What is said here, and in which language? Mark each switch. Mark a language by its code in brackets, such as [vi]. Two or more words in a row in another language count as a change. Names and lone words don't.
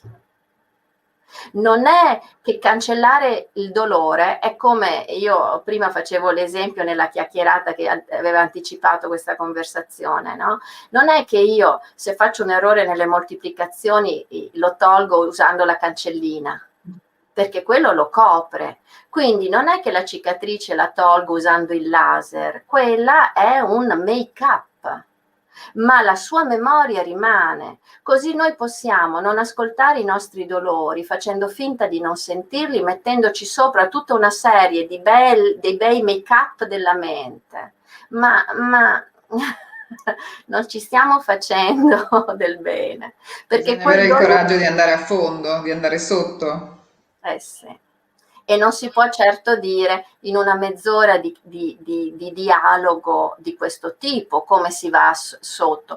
[it] Non è che cancellare il dolore è come, io prima facevo l'esempio nella chiacchierata che aveva anticipato questa conversazione, no? Non è che io, se faccio un errore nelle moltiplicazioni, lo tolgo usando la cancellina, perché quello lo copre. Quindi non è che la cicatrice la tolgo usando il laser, quella è un make-up, ma la sua memoria rimane. Così noi possiamo non ascoltare i nostri dolori facendo finta di non sentirli, mettendoci sopra tutta una serie di dei bei make-up della mente, ma non ci stiamo facendo del bene. Perché bisogna avere il coraggio di andare a fondo, di andare sotto. Sì. E non si può certo dire in una mezz'ora di dialogo di questo tipo come si va sotto.